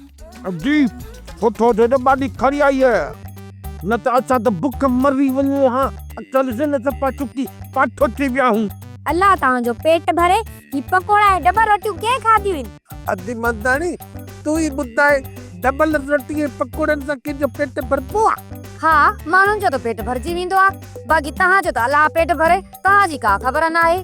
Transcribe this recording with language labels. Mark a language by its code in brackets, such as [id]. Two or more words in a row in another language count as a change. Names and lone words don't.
[sd] जी सुठो दे न भाॼी खणी आई है न त असां त बुख मरी वञूं हा चल से न त पाछुकी पाठो थी विया हूं अल्लाह तव्हांजो पेट भरे ही पकोड़ा ऐं डबल रोटियूं कंहिं खाधियूं आहिनि? अदी मर्दानी तू ही ॿुधाए डबल रोटी ऐं पकोड़नि सां कंहिंजो पेट भरबो आहे? हा माण्हुनि जो त पेट भरजी वेंदो आहे बाक़ी तव्हांजो त अल्लाह पेट भरे तव्हांजी का ख़बर न आहे।